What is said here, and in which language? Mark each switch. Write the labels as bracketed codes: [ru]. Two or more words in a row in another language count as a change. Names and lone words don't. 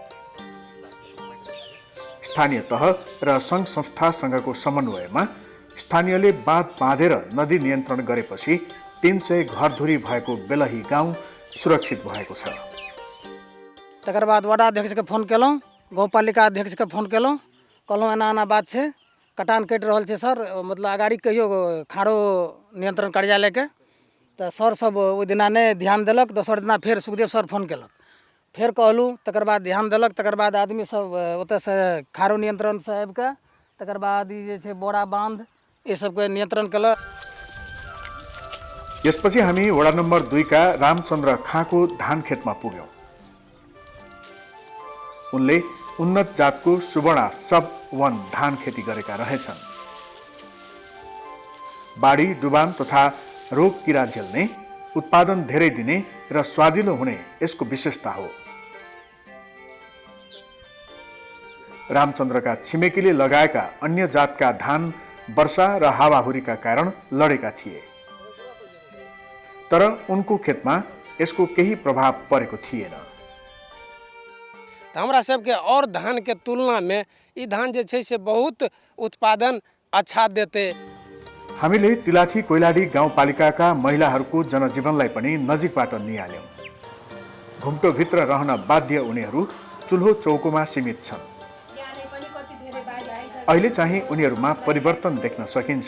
[ne] स्थानीय तह र सङ्घ संस्थासँगको समन्वयमा स्थानीयले बाँध बाँधेर नदी नियन्त्रण गरेपछि 300 घरधुरी भएको बेलही गाउँ सुरक्षित भएको छ। [mai] तकर बाद वडा अध्यक्ष के फोन केलौं, गाउँपालिका अध्यक्ष के फोन केलौं, कहलौं एना एना बात छै, कटान कटि रहल छै सर, मतलब अगाडि कहियो खाडो नियन्त्रण कार्यालय के। तो सर सब ओहि दिना नहीं ध्यान देलक। दोसर दिना फिर सुखदेव सर फोन केलक, फिर कहलूँ, तकर बाद ध्यान देलक। तकर बाद आदमी सब ओतऽ से खारो नियंत्रण से आबि के तकर बाद ई जे छै बोरा बांध ये सबके नियंत्रण केलक। [ne] यसपछि हामी वडा नम्बर 2 का रामचन्द्र खाँको धान खेतमा पुग्यौं। उनले उन्नत जातको सुवर्णा सब 1 धान खेती गरेका रहेछन्। बाढी, डुबान तथा रोग किरा झेल्ने, उत्पादन धेरै दिने र स्वादिलो हुने यसको विशेषता हो। रामचन्द्रका छिमेकीले लगाएका अन्य जातका धान वर्षा र हावाहुरीका कारण लडेका थिए, तर उनको खेतमा यसको केही प्रभाव परेको थिएन। [mai] हमरा सबके और धान के तुलना में ई धान जे छै से बहुत उत्पादन अच्छा देते। [ne] हामीले तिलाठी कोइलाडी गाउँपालिकाका महिलाहरूको जनजीवनलाई पनि नजिकबाट निहाल्यौं। घुम्टोभित्र रहन बाध्य उनीहरू चुल्हो चौकोमा सीमित छन्। अहिले चाहिँ उनीहरूमा परिवर्तन देख्न सकिन्छ।